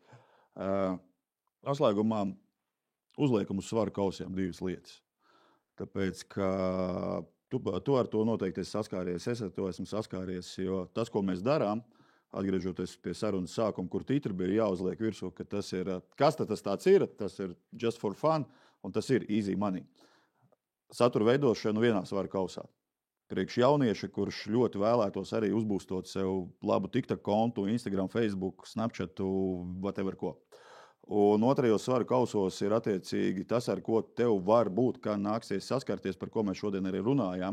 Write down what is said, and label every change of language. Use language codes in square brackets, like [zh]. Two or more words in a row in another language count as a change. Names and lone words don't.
[lv] Noslēgumā uzliekam uz svaru kausiem divas lietas. Tāpēc, ka tu ar to noteikti esi saskāries, es ar to esmu saskāries, jo tas, ko mēs darām, atgriežoties pie sarunas sākuma, kur titri bija jāuzliek virsū, ka tas ir, kas tas tāds ir, tas ir [en] just for fun, [lv] un tas ir [en] easy money. [lv] Satura veidošanu vienā svaru kausā. Priekš jaunieša, kurš ļoti vēlētos arī uzbūstot sev labu TikTok kontu, Instagram, Facebook, Snapchatu, whatever ko. Un otrajos svaru kausos ir attiecīgi tas, ar ko tev var būt, kā nāksies saskarties, par ko mēs šodien arī runājām.